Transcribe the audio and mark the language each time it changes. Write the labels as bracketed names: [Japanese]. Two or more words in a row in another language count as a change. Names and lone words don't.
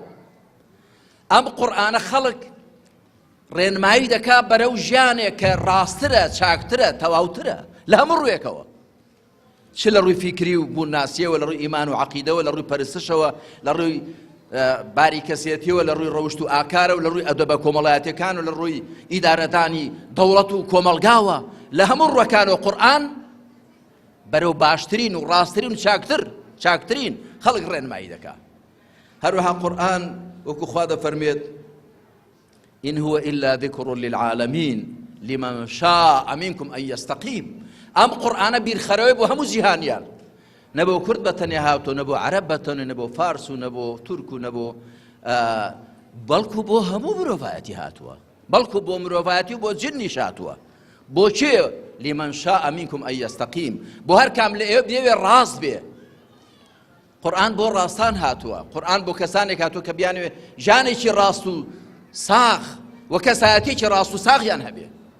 [Central Kurdish] ئەم قورئانە خەڵک ڕێنمایی دەکا بەرەو ژیانێک کە ڕاستترە، چاکترە، تەواوترە لە هەموو ڕوویەکەوە، چ لە ڕووی فیکری و بوون ناسیەوە، لە ڕووی ئیمان و عەقیدەوە، لە ڕووی پەرستشەوە، لە ڕووی باری کەسێتیەوە، لە ڕووی ڕەوشت و ئاکارە و لە ڕووی ئەدەبە کۆمەڵایەتیەکان و لە ڕووی ئیدارەدانی دەوڵەت و کۆمەلگاوە. لە هەموو ڕووەکانەوە قورئان بەرەو باشترین و ڕاستترین و چاکترین خەڵک ڕێنمایی دەکا. هەروەها قورئان وەکو خوا دەفەرمێت [Arabic] إن هو إلا ذكر للعالمين لمن شاء منكم أن يستقيم. [Central Kurdish] ئەم قورئانە بیرخەرەوەی بۆ هەموو جیهانیان، نەبوو کورد بەتەنیا هاتووە، نەبوو عەرەب بەتەنیا، نەبوو فارس و نەبوو تورک و نەبوو، بەڵکو بۆ هەموو مرۆڤایەتی هاتووە، بەڵکو بۆ مرۆڤایەتی و بۆ جنیش هاتووە. [Arabic] بۆچێ؟ لمن شاء منكم أن يستقيم، [Central Kurdish] بۆ هەر کام لە ئێوە بێوێ ڕاست بێ. قورئان بۆ ڕاستان هاتووە، قورئان بۆ کەسانێک هاتووە کە بیانوێ ژانێکی ڕاست و ساغ و کەسایەتێکی ڕاست و ساغیان هەبێ.